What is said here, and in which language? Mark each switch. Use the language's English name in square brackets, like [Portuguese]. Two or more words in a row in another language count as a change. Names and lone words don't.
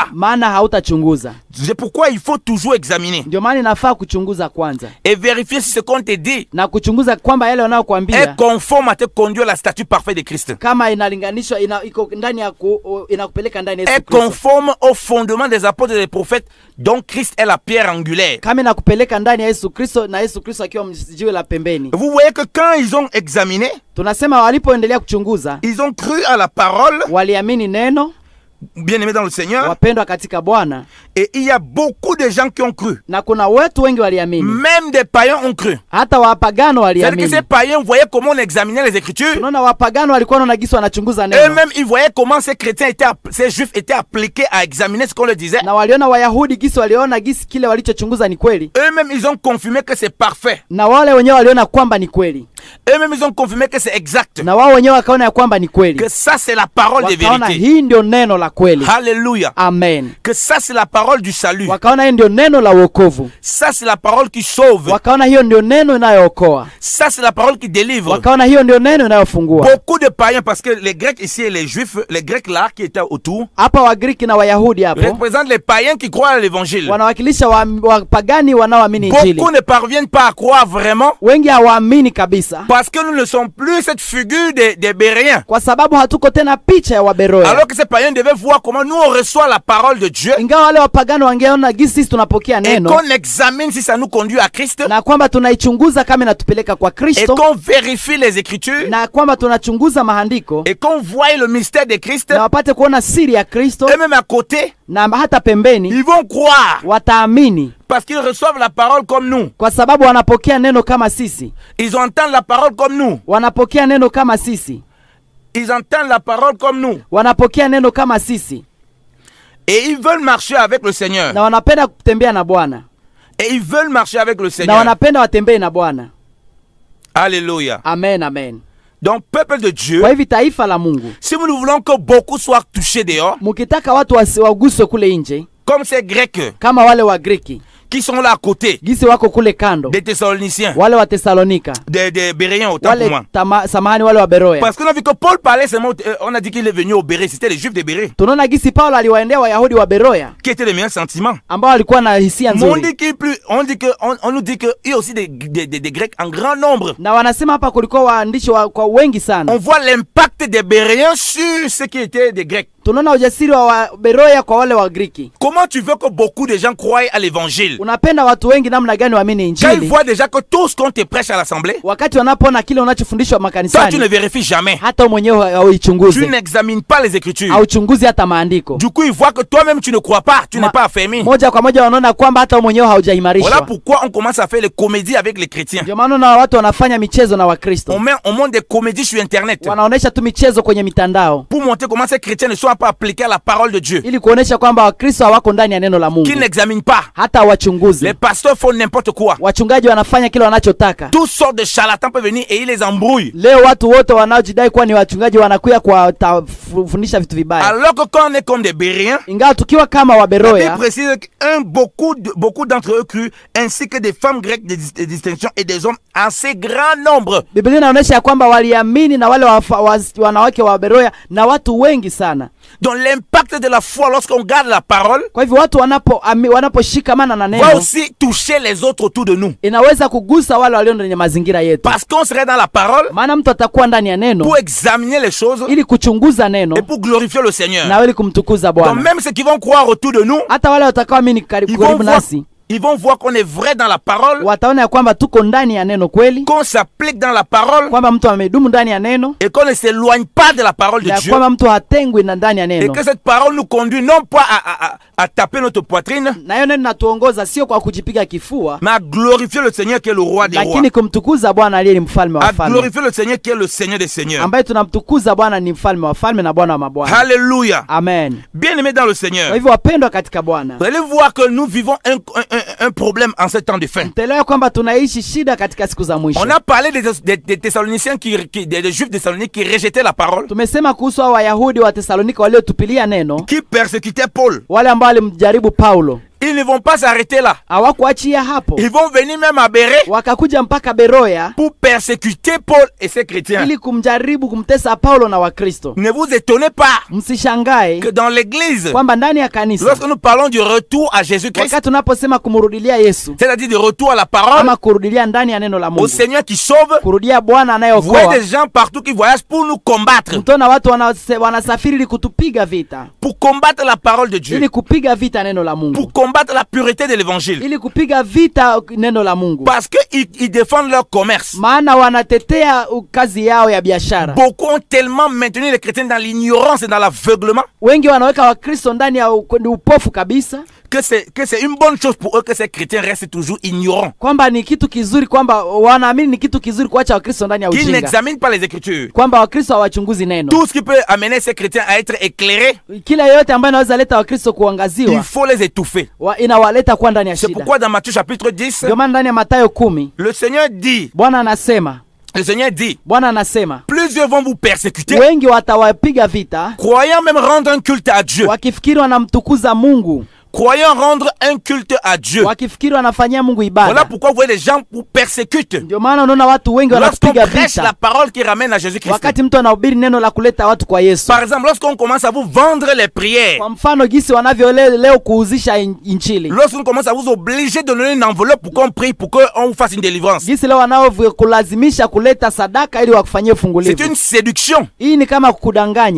[Swahili] maana hautachunguza. [French] C'est pourquoi il faut toujours examiner. [Swahili] Ndio maana inafaa kuchunguza kwanza [French] Et vérifier si ce qu'on te dit [Swahili] na kuchunguza kwamba yale wanayokuambia [French] est conforme à te conduire à la statue parfaite de Christ. [Swahili] kama inalinganishwa iko ndani ya inakupeleka ndani ya Yesu [French] Est [Swahili] Kristo, [French] conforme au fondement des apôtres et des prophètes dont Christ est la pierre angulaire. [Swahili] kama inakupeleka ndani ya Yesu Kristo na Yesu Kristo akiwa jiwe la pembeni. [French] Vous voyez que quand ils ont examiné, [Swahili] Tunasema walipoendelea kuchunguza, [French] ils ont cru à la parole, [Swahili] waliamini neno, [French] bien-aimés dans le Seigneur, [Swahili] wapendwa katika Bwana, [French] et il y a beaucoup de gens qui ont cru. [Swahili] na kuna wetu wengi waliamini, [French] Même des païens ont cru. [Swahili] hata wapagano [French] C'est-à-dire que [Swahili] waliamini. [French] ces païens voyaient comment on examinait les Écritures. [Swahili] Tunaona wapagano walikuwa wanaona gisi wanachunguza neno, [French] Eux-mêmes, ils voyaient comment ces chrétiens étaient, ces juifs étaient appliqués à examiner ce qu'on leur disait. [Swahili] na waliona Wayahudi gisi waliona gisi kile walichochunguza ni kweli, [French] Eux-mêmes, ils ont confirmé que c'est parfait. [Swahili] na wale wenyewe waliona kwamba ni kweli, [French] Eux-mêmes, ils ont confirmé que c'est exact. [Swahili] na wao wenyewe wakaona ya kwamba ni kweli, [French] Que ça, c'est la parole de [Swahili] wakaona [French] vérité. [Swahili] hii ndio neno la kweli. [French] Alléluia. Amen. Que ça, c'est la parole du salut. [Swahili] Wakaona hiyo ndio neno la wokovu, [French] Ça, c'est la parole qui sauve. [Swahili] wakaona hiyo ndio neno inayookoa, [French] Ça, c'est la parole qui délivre. [Swahili] wakaona hiyo ndio neno inayofungua. [French] Beaucoup de païens, parce que les Grecs ici et les Juifs, les Grecs là qui étaient autour, [Swahili] Hapa Wagriki na Wayahudi hapo [French] représentent les païens qui croient à l'évangile. [Swahili] wanawakilisha wapagani wanaoamini Injili. [French] Beaucoup ne parviennent pas à croire vraiment [Swahili] Wengi hawaamini kabisa, [French] parce que nous ne sommes plus cette figure des Béréens. [Swahili] kwa sababu hatuko tena picha ya Waberoya. [French] Alors que ces païens devaient voir comment nous on reçoit la parole de Dieu [Swahili] Ingawa wale wapagano wangeona gisi sisi tunapokea [French] et [Swahili] neno [French] qu'on examine si ça nous conduit à Christ [Swahili] na kwamba tunaichunguza kama inatupeleka kwa [French] et [Swahili] Kristo, [French] qu'on vérifie les Écritures [Swahili] na kwamba tunachunguza maandiko [French] et qu'on voit le mystère de Christ. [Swahili] na wapate kuona siri ya Kristo, [French] Et même à côté, [Swahili] na hata pembeni [French] ils vont croire [Swahili] wataamini [French] parce qu'ils reçoivent la parole comme nous. [Swahili] kwa sababu wanapokea neno kama sisi, [French] Ils entendent la parole comme nous. [Swahili] wanapokea neno kama sisi, [French] Ils entendent la parole comme nous. [Swahili] wanapokea neno kama sisi, [French] Et ils veulent marcher avec le Seigneur. [Swahili] na wanapenda kutembea na Bwana, [French] Et ils veulent marcher avec le [Swahili] na [French] Seigneur. [Swahili] wanapenda watembee na Bwana. [French] Alléluia. Amen, amen. Donc, peuple de Dieu, [Swahili] Kwa hivi taifa la Mungu, [French] si nous voulons que beaucoup soient touchés dehors, [Swahili] mukitaka watu waguswe kule nje [French] comme ces Grecs [Swahili] kama wale wa Greki [French] qui sont là à côté, [Swahili] gisi wako kule kando, [French] des Thessaloniciens, [Swahili] wale wa Tesalonika, [French] des Béréens, autant pour moi. [Swahili] samahani, wale wa Beroya. [French] Parce qu'on a vu que Paul parlait seulement, on a dit qu'il est venu au Béré, c'était les Juifs des Béré, [Swahili] Tunaona gisi Paulo aliwaendea Wayahudi wa Beroya [French] qui étaient les meilleurs sentiments. [Swahili] ambao walikuwa na hisia [French] Mais on [Swahili] nzuri, [French] dit qu'il plus, on nous dit qu'il y a aussi des Grecs en grand nombre. [Swahili] na wanasema hapa kulikuwa waandishi kwa wengi sana. [French] On voit l'impact des Béréens sur ceux qui étaient des Grecs. [Swahili] Tunaona ujasiri wa Beroya kwa wale wa Griki. [French] Comment tu veux que beaucoup de gens croient à l'évangile [Swahili] Unapenda watu wengi namna gani waamini [French] quand ils [Swahili] Injili [French] voient déjà que tout ce qu'on te prêche à l'assemblée, [Swahili] wakati wanapoona kile unachofundishwa [French] ça tu ne [Swahili] makanisani, [French] vérifies jamais. [Swahili] hata wewe mwenyewe [French] Tu [Swahili] hauichunguzi, [French] n'examines pas les Écritures. [Swahili] hauchunguzi hata maandiko. [French] Du coup, ils voient que toi-même tu ne crois pas, tu n'es pas affermi. [Swahili] Moja kwa moja wanaona kwamba hata wewe mwenyewe [French] Voilà [Swahili] haujaimarishwa. [French] pourquoi on commence à faire les comédies avec les chrétiens. [Swahili] Ndio maana na watu wanafanya michezo na Wakristo, [French] On monte des comédies sur Internet [Swahili] wanaonesha tu michezo kwenye mitandao [French] pour montrer comment ces chrétiens ne sont pas appliqués à la parole de Dieu, [Swahili] ili kuonesha kwamba Wakristo hawako ndani ya neno la Mungu, [French] qu'ils n'examinent pas. [Swahili] hata wachunguzi. [French] Les pasteurs font n'importe quoi. [Swahili] Wachungaji wanafanya kile wanachotaka. [French] Toutes sortes de charlatans peuvent venir et ils les embrouillent. [Swahili] Leo watu wote wanaojidai kuwa ni wachungaji wanakuya kuwafundisha vitu vibaya, [French] Alors que quand on est comme des Béréens, [Swahili] ingawa tukiwa kama [French] il [Swahili] Waberoya, [French] précise que beaucoup d'entre eux crurent, ainsi que des femmes grecques de distinction et des hommes assez grand nombre. [Swahili] Biblia inaonyesha ya kwamba waliamini na wale wanawake wa Beroya na watu wengi sana. [French] Donc l'impact de la foi lorsqu'on garde la parole [Swahili] Kwa hivyo watu wanaposhikamana na [French] va [Swahili] neno [French] aussi toucher les autres autour de nous. [Swahili] inaweza kugusa wale walio ndani ya mazingira yetu, [French] Parce qu'on serait dans la parole [Swahili] maana mtu atakuwa ndani ya neno [French] pour examiner les choses [Swahili] ili kuchunguza neno [French] et pour glorifier le Seigneur. [Swahili] na ili kumtukuza [French] Donc [Swahili] Bwana. [French] même ceux qui vont croire autour de nous, [Swahili] Hata wale watakaoamini [French] ils [Swahili] karibu [French] vont voir, [Swahili] nasi [French] ils vont voir qu'on est vrai dans la parole, [Swahili] wataona ya kwamba tuko ndani ya neno kweli, [French] qu'on s'applique dans la parole [Swahili] kwamba mtu amedumu ndani ya neno [French] et qu'on ne s'éloigne pas de la parole de [Swahili] na [French] Dieu. [Swahili] kwamba mtu hatengwi na ndani ya [French] Et [Swahili] neno, [French] que cette parole nous conduit non pas à taper notre poitrine, [Swahili] na hiyo neno natuongoza sio kwa kujipiga kifua, [French] mais à glorifier le Seigneur qui est le roi des rois. [Swahili] lakini kumtukuza Bwana aliye ni mfalme wa [French] À [Swahili] wafalme, [French] glorifier le Seigneur qui est le Seigneur des seigneurs. [Swahili] ambaye tunamtukuza Bwana ni mfalme wa wafalme na Bwana wa mabwana. [French] Alléluia. Amen. Bien-aimés dans le [Swahili] Kwa [French] Seigneur, [Swahili] hivyo wapendwa katika Bwana, [French] vous allez voir que nous vivons un problème en ce temps de fin. [Swahili] mtaelewa kwamba tunaishi shida katika siku za mwisho. [French] On a parlé des Thessaloniciens, des Juifs Thessaloniques qui rejetaient la parole, [Swahili] Tumesema kuhusu hao Wayahudi wa Tesalonika waliotupilia neno, [French] qui persécutaient Paul. [Swahili] wale ambao walimjaribu Paulo. [French] Ils ne vont pas s'arrêter là. [Swahili] Hawakuachia hapo, [French] Ils vont venir même à Bérée [Swahili] wakakuja mpaka Beroya [French] pour persécuter Paul et ses chrétiens. [Swahili] ili kumjaribu kumtesa Paulo na Wakristo. [French] Ne vous étonnez pas [Swahili] Msishangae [French] que dans l'église, [Swahili] kwamba ndani ya kanisa [French] lorsque nous parlons du retour à Jésus-Christ, [Swahili] wakati tunaposema kumrudilia Yesu [French] c'est-à-dire du retour à la parole, [Swahili] ama kurudilia ndani ya neno la [French] au [Swahili] Mungu, [French] Seigneur qui sauve, [Swahili] kurudia Bwana [French] vous voyez [Swahili] anayeokoa, [French] des gens partout qui voyagent pour nous combattre, [Swahili] mtona watu wanasafiri ili kutupiga vita, [French] pour combattre la parole de Dieu, [Swahili] ili kupiga vita neno la Mungu, [French] pour combattre combattre la pureté de l'évangile. [Swahili] ili kupiga vita neno la Mungu. [French] Parce qu'ils défendent leur commerce. [Swahili] Maana wanatetea kazi yao ya biashara. [French] Beaucoup ont tellement maintenu les chrétiens dans l'ignorance et dans l'aveuglement [Swahili] Wengi wanaweka Wakristo ndani ya upofu kabisa, [French] que c'est une bonne chose pour eux que ces chrétiens restent toujours ignorants. [Swahili] kwamba ni kitu kizuri, kwamba wanaamini ni kitu kizuri kuacha Wakristo ndani ya [French] Qu'ils [Swahili] ujinga, [French] n'examinent pas les Écritures. [Swahili] kwamba Wakristo hawachunguzi neno. [French] Tout ce qui peut amener ces chrétiens à être éclairés, [Swahili] Kila yote ambayo inaweza leta Wakristo [French] il [Swahili] kuangaziwa, [French] faut les étouffer. [Swahili] inawaleta kuwa ndani ya [French] C'est [Swahili] shida. [French] pourquoi dans Matthieu chapitre 10, [Swahili] Ndio maana ndani ya Mathayo 10 [French] le Seigneur dit, [Swahili] Bwana anasema [French] plusieurs vont vous persécuter, [Swahili] wengi watawapiga vita, [French] croyant même rendre un culte à Dieu. [Swahili] wakifikiri wanamtukuza Mungu, [French] Croyant rendre un culte à Dieu. [Swahili] wakifikiri wanafanyia Mungu ibada. [French] Voilà pourquoi vous voyez les gens vous persécutent. [Swahili] Ndio maana unaona watu wengi [French] Lorsqu'on [Swahili] wanapiga [French] prêche la [Swahili] vita [French] parole qui ramène à Jésus-Christ. [Swahili] wakati mtu anahubiri neno la kuleta watu kwa Yesu. [French] Par exemple, lorsqu'on commence à vous vendre les prières, [Swahili] Kwa mfano gisi wanavyo leo kuuzisha injili, [French] lorsqu'on commence à vous obliger de donner une enveloppe pour qu'on prie, pour qu'on vous fasse une délivrance, [Swahili] gisi leo wanaokulazimisha kuleta sadaka ili wakufanyie [French] c'est [Swahili] fungulivu. [French] une séduction. [Swahili] Hii ni kama kukudanganya,